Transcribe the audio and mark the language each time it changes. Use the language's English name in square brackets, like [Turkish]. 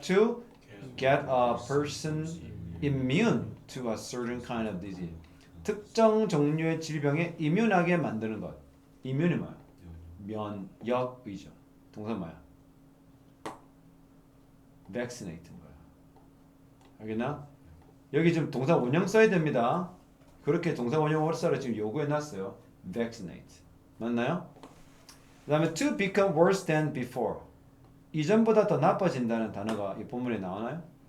[English] To get a person immune to a certain kind of disease. [Korean] 특정 종류의 질병에 이뮨하게 만드는 것. 이뮨이 뭐야? 면역의죠. 동사 뭐야? vaccinate 거야. 알겠나? 여기 지금 동사 원형 써야 됩니다. 그렇게 동사 원형 월사를 지금 요구해놨어요. vaccinate. 맞나요? 그 다음에 [English] to become worse than before. [Korean] 이전보다 더 나빠진다는 단어가 이 본문에 나오나요?